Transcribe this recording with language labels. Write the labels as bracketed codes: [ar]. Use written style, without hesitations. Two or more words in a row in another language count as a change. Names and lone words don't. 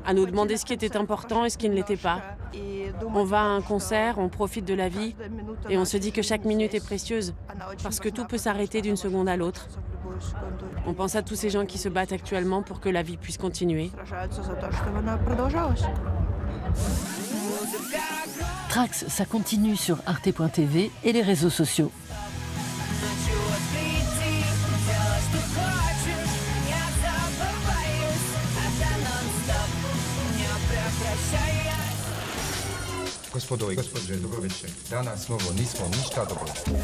[fr] à nous demander ce qui était important et ce qui ne l'était pas. On va à un concert, on profite de la vie et on se dit que chaque minute est précieuse parce que tout peut s'arrêter d'une seconde à l'autre. On pense à tous ces gens qui se battent actuellement pour que la vie puisse continuer. Trax, ça continue sur arte.tv et les réseaux sociaux. [hr] Gospodo i gospođe, dobro večer. Danas novo nismo ništa dobro.